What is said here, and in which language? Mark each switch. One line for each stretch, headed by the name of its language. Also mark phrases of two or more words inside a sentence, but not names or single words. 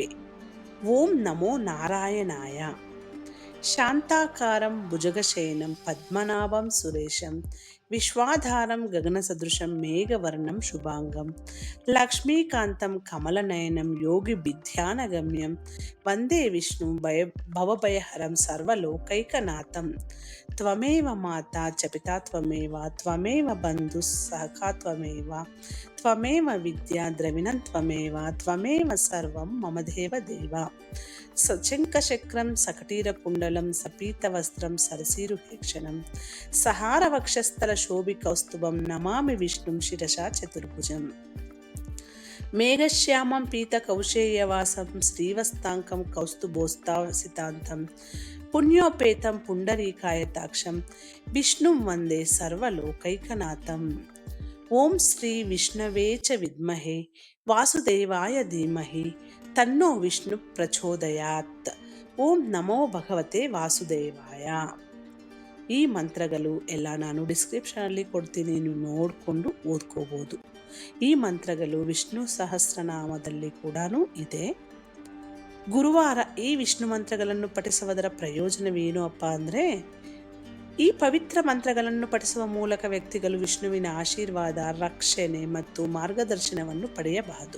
Sanskrit: ಓಂ ನಮೋ ನಾರಾಯಣಾಯ. ಶಾಂತಾಕಾರಂ ಭುಜಗಶಯನಂ ಪದ್ಮನಾಭಂ ಸುರೇಶಂ ವಿಶ್ವಾಧಾರಂ ಗಗನಸದೃಶಂ ಮೇಘವರ್ಣಂ ಶುಭಾಂಗಂ ಲಕ್ಷ್ಮೀಕಾಂತಂ ಕಮಲನಯನಂ ಯೋಗಿ ವಿದ್ಯಾನಗಮ್ಯಂ ವಂದೇ ವಿಷ್ಣು ಭವಭಯಹರಂ ಸರ್ವಲೋಕೈಕನಾಥಂ ತ್ವಮೇವ ಮಾತಾ ಚ ಪಿತಾ ತ್ವಮೇವ ತ್ವಮೇವ ಬಂಧು ಸಖಾ ತ್ವಮೇವ ತ್ವಮೇವ ವಿದ್ಯಾ ದ್ರವಿಣಂ ತ್ವಮೇವ ತ್ವಮೇವ ಸರ್ವಂ ಮಮ ದೇವ ದೇವ ಸಚಂಕಚಕ್ರಂ ಸಕಟೀರಕುಂಡಲಂ ಸಪೀತವಸ್ತ್ರಂ ಸರಸೀರುಹೇಕ್ಷಣಂ ಸಹಾರವಕ್ಷಸ್ಥಲ ಶೋಭಿಕೌಸ್ತುಭಂ ನಮಾಮಿ ವಿಷ್ಣುಂ ಶಿರಸಾ ಚತುರ್ಭುಜಂ ಮೇಘಶ್ಯಾಮಂ ಪೀತಕೌಶೇಯವಾಸಂ ಶ್ರೀವಸ್ತಾಂಕಂ ಕೌಸ್ತುಭೋಸ್ತಾಸಿತಾಂತಂ ಪುಣ್ಯೋಪೇತಂ ಪುಂಡರೀಕಾಯತಾಕ್ಷಂ ವಿಷ್ಣುಂ ವಂದೇ ಸರ್ವಲೋಕೈಕನಾಥಂ. ಓಂ ಶ್ರೀ ವಿಷ್ಣವೇ ಚ ವಿದ್ಮಹೇ ವಾಸುದೇವಾಯ ಧೀಮಹಿ ತನ್ನೋ ವಿಷ್ಣು ಪ್ರಚೋದಯಾತ್. ಓಂ ನಮೋ ಭಗವತೆ ವಾಸುದೇವಾಯ.
Kannada: ಈ ಮಂತ್ರಗಳು ಎಲ್ಲ ನಾನು ಡಿಸ್ಕ್ರಿಪ್ಷನಲ್ಲಿ ಕೊಡ್ತೀನಿ, ನೀವು ನೋಡಿಕೊಂಡು ಓದ್ಕೋಬೋದು. ಈ ಮಂತ್ರಗಳು ವಿಷ್ಣು ಸಹಸ್ರನಾಮದಲ್ಲಿ ಕೂಡ ಇದೆ. ಗುರುವಾರ ಈ ವಿಷ್ಣು ಮಂತ್ರಗಳನ್ನು ಪಠಿಸುವುದರ ಪ್ರಯೋಜನವೇನು ಅಂದರೆ, ಈ ಪವಿತ್ರ ಮಂತ್ರಗಳನ್ನು ಪಠಿಸುವ ಮೂಲಕ ವ್ಯಕ್ತಿಗಳು ವಿಷ್ಣುವಿನ ಆಶೀರ್ವಾದ ರಕ್ಷಣೆ ಮತ್ತು ಮಾರ್ಗದರ್ಶನವನ್ನು ಪಡೆಯಬಹುದು.